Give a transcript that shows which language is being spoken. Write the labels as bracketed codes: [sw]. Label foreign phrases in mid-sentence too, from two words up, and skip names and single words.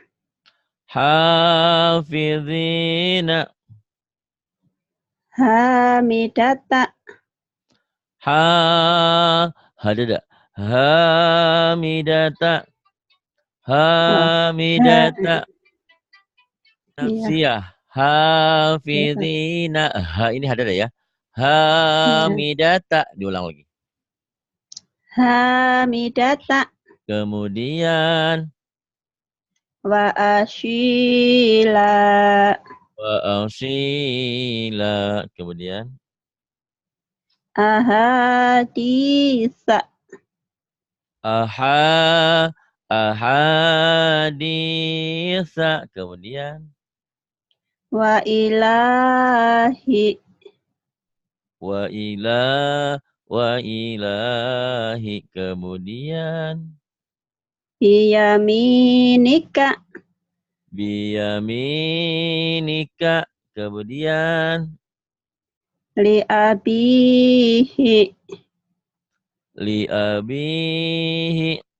[ar] Hafizina. Hamidata. Hadada. Hamidata. Oh, Hamidata. [id] iya. Nafsiyah. Hafizina. Ini hadada ya. Hamidata. Diulang lagi. [ar] Hamidata. [id] Kemudian. [ar] وأصيلا. وأصيلا. Kemudian. Ahaditha. Ahaditha. Kemudian. Wa ilahi. Wa ilahi. [id] Kemudian. [ar] Biyaminika. Biyaminika. Kemudian. Li'abihi. Li'abihi.